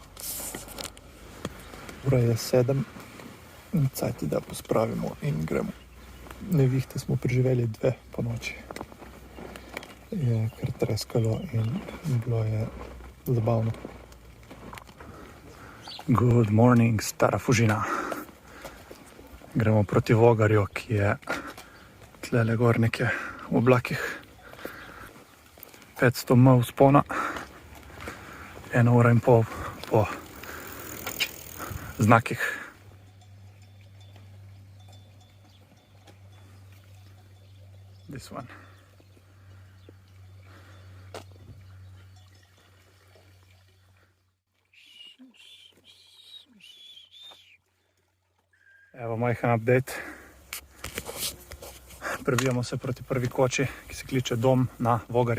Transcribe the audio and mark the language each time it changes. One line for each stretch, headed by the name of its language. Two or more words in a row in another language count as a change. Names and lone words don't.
Slovenian: Ura je 7. Cajt je, da pospravimo in gremo. Nevihte smo preživeli 2 po noči. Je kar treskalo in bilo je zabavno.
English: Good morning,
Slovenian: Stara Fužina. Gremo proti Vogarju, ki je tlele gor nekje v oblakih. 500 m vzpona. 1,5 ure po znakih.
English: This one.
Slovenian: Evo majhen update. Prebijamo se proti prvi koči, ki se kliče Dom na Vogarju.